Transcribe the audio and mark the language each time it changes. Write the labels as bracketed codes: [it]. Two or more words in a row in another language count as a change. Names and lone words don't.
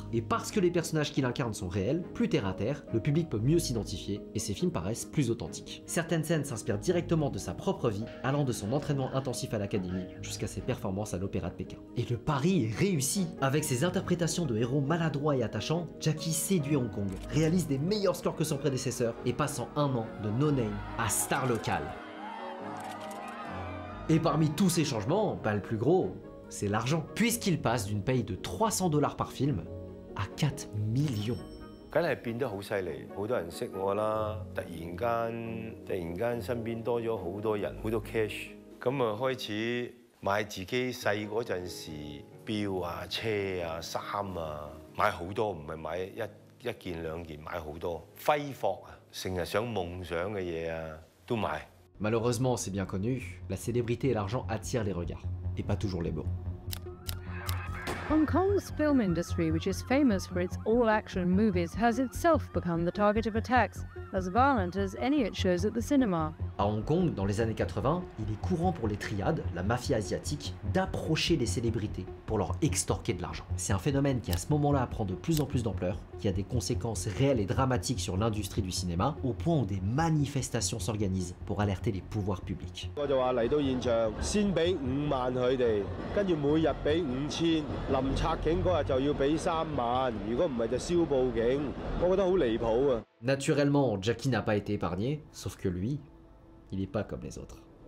[fr] Et parce que les personnages qu'il incarne sont réels, plus terre à terre, le public peut mieux s'identifier et ses films paraissent plus authentiques. Certaines scènes s'inspirent directement de sa propre vie, allant de son entraînement intensif à l'académie jusqu'à ses performances à l'Opéra de Pékin. Et le pari est réussi. Avec ses interprétations de héros maladroits et attachants, Jackie séduit Hong Kong, réalise des meilleurs scores que son prédécesseur et passe en 1 an de no-name à star locale. Et parmi tous ces changements, le plus gros, c'est l'argent, puisqu'il passe d'une paye de $300 par film à 4 millions. [yue] 梗係變得好犀利，好多人識我啦。突然間身邊多咗好多人，好多 cash， 咁啊開始買自己細嗰陣時錶啊、車啊、衫啊，買好多，唔係買一件兩件，買好多。揮霍啊，成日想夢想嘅嘢啊，都買。 [fr] Malheureusement, c'est bien connu, la célébrité et l'argent attirent les regards, et pas toujours les bons. [en] Hong Kong's film industry, which is famous for its all-action movies, has itself become the target of attacks, as violent as any it shows at the cinema. [fr] À Hong Kong, dans les années 80, il est courant pour les triades, la mafia asiatique, d'approcher les célébrités pour leur extorquer de l'argent. C'est un phénomène qui à ce moment-là prend de plus en plus d'ampleur, qui a des conséquences réelles et dramatiques sur l'industrie du cinéma, au point où des manifestations s'organisent pour alerter les pouvoirs publics. [yue] 我就話嚟到現場，先俾5萬佢哋，跟住每日俾5000，臨拆警嗰日就要俾3萬，如果唔係就燒報警。我覺得好離譜啊！ [fr] Naturellement, Jackie n'a pas été épargné, sauf que lui, il n'est pas comme les autres.